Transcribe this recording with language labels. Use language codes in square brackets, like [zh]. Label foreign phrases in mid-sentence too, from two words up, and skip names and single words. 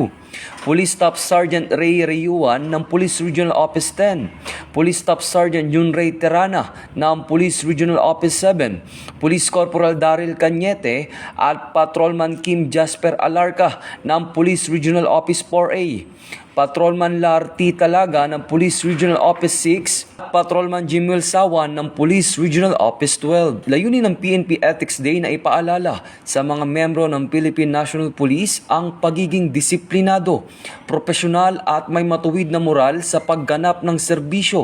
[tl] Police Staff Sergeant Ray Rayuan ng Police Regional Office 10, Police Staff Sergeant Junray Terana ng Police Regional Office 7, Police Corporal Daryl Cañete at Patrolman Kim Jasper Alarca ng Police Regional Office 4A, Patrolman Larty Talaga ng Police Regional Office 6, at Patrolman Jimuel Sawan ng Police Regional Office 12. Layunin ng PNP Ethics Day na ipaalala sa mga membro ng Philippine National Police ang pagiging disiplinado, profesional at may matuwid na moral sa pagganap ng serbisyo.